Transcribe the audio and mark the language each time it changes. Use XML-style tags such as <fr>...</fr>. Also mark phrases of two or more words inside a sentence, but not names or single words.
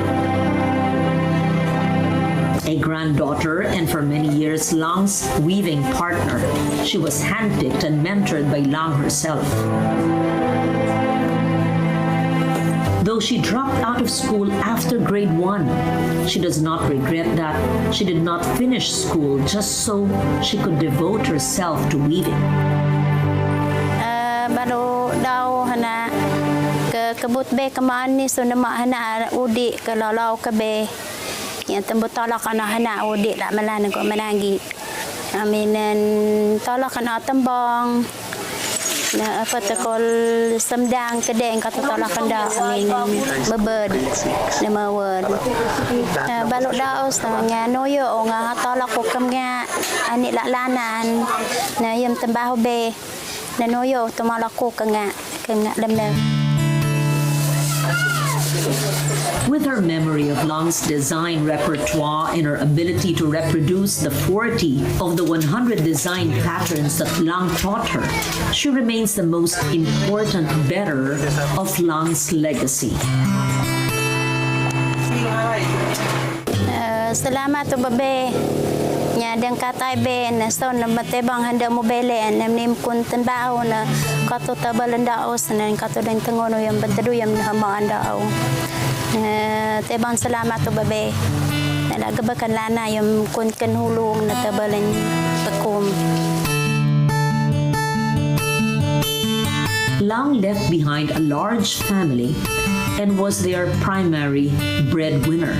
<en>A granddaughter and for many years Lang's weaving partner, she was handpicked and mentored by Lang herself. Though she dropped out of school after grade 1, she does not regret that she did not finish school just so she could devote herself to weaving.</en> <tbl>Baru daw hana kebut be kaman ni so nama hana udi ke lalau ke be yang tembut tolak kana hana udi la malan ko manangi aminan tolak kana tembang na apa tekol semdang kedeng kata tolak kanda aminan bebed na mawad balok daw nga noyo nga tolak ko kam nga ani la lanan na yem tembaho be na noyo tumalak ko kanga lemlem.</tbl> <en>With her memory of Lang's design repertoire and her ability to reproduce the 40 of the 100 design patterns that Lang taught her, she remains the most important bearer of Lang's legacy.</en> <tbl>Salamat to babe. Nya dang katay be na son na matebang handa mo bele na nim kun tanbaho na kato tabalan daos na kato den tangono yang bantadu yang hamaan dao. Tebang salamat to babe. Na lagabakan lana yung kun kanhulong na tabalan takom.</tbl> <en>Lang left behind a large family and was their primary breadwinner.</en>